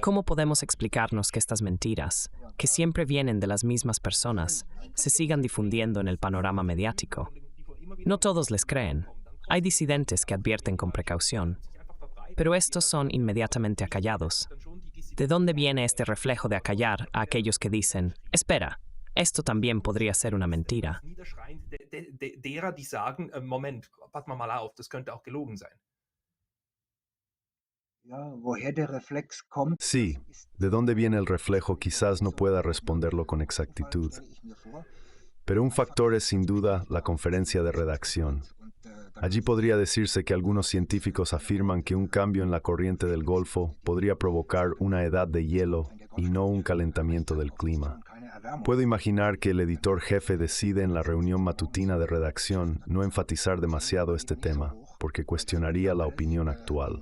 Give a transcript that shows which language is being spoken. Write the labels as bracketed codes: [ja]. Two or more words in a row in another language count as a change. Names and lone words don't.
[es] ¿Cómo podemos explicarnos que estas mentiras, que siempre vienen de las mismas personas, se sigan difundiendo en el panorama mediático? No todos les creen. Hay disidentes que advierten con precaución, pero estos son inmediatamente acallados. ¿De dónde viene este reflejo de acallar a aquellos que dicen, espera, esto también podría ser una mentira? [de] Derer, die sagen, Moment, pass mal auf, das könnte auch gelogen sein. Ja, woher der Reflex kommt, [es] Sí, de dónde viene el reflejo quizás no pueda responderlo con exactitud, [de] stelle ich mir vor. [es] pero un factor es sin duda la conferencia de redacción. Allí podría decirse que algunos científicos afirman que un cambio en la corriente del Golfo podría provocar una edad de hielo y no un calentamiento del clima. Puedo imaginar que el editor jefe decide en la reunión matutina de redacción no enfatizar demasiado este tema, porque cuestionaría la opinión actual.